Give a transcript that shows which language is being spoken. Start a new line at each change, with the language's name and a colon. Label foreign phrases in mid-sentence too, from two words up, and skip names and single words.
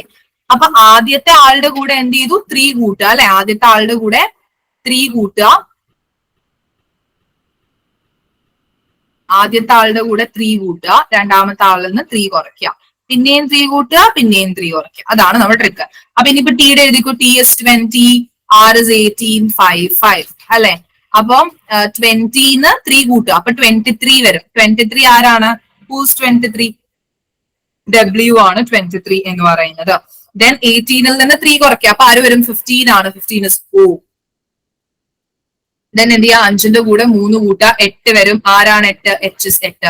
Malayalam: അപ്പൊ ആദ്യത്തെ ആളുടെ കൂടെ എന്ത് ചെയ്തു? 3 കൂട്ടുക അല്ലെ. ആദ്യത്തെ ആളുടെ കൂടെ 3 കൂട്ടുക, ആദ്യത്തെ ആളുടെ കൂടെ 3 കൂട്ടുക, രണ്ടാമത്തെ ആളിൽ നിന്ന് 3 കുറയ്ക്കുക, പിന്നെയും 3 കൂട്ടുക, പിന്നെയും 3 കുറയ്ക്കുക. അതാണ് നമ്മുടെ ട്രിക്ക്. അപ്പൊ ഇനിയിപ്പോ ടിയുടെ എഴുതിക്കോ.
English: T is 20, R is 18, 5 5 അല്ലെ.
Malayalam: അപ്പം 20ന്ന് 3 കൂട്ടുക, അപ്പൊ 23 വരും. 23 ആരാണ്? ഹൂസ് 23? W ആണ് 23 എന്ന് പറയുന്നത്. ദെൻ 18ൽ നിന്ന് 3 കുറയ്ക്കുക, അപ്പൊ ആര് വരും? 15 ആണ്.
English: 15 is O.
Malayalam: ദെൻ എന്ത് ചെയ്യാ? 5ന്റെ കൂടെ 3 കൂട്ടുക, 8 വരും. ആരാണ് 8?
English: H is 8.